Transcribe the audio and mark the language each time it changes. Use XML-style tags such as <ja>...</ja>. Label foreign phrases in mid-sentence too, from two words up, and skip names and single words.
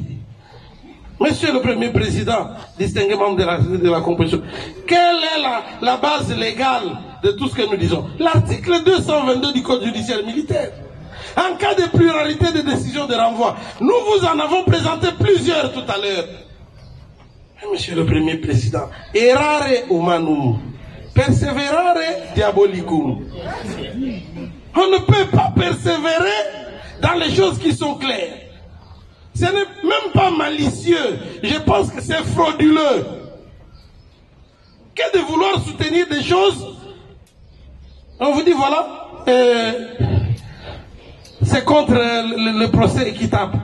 <fr>Monsieur le Premier Président, distingué membre de la composition, quelle est la base légale de tout ce que nous disons? L'article 222 du Code judiciaire militaire. En cas de pluralité de décisions de renvoi, nous vous en avons présenté plusieurs tout à l'heure. Monsieur le Premier Président,</fr> <la>errare humanum, perseverare diabolicum.</la> <fr>On ne peut pas persévérer dans les choses qui sont claires. Ce n'est même pas malicieux. Je pense que c'est frauduleux. Que de vouloir soutenir des choses, on vous dit voilà, c'est contre le procès équitable.</fr>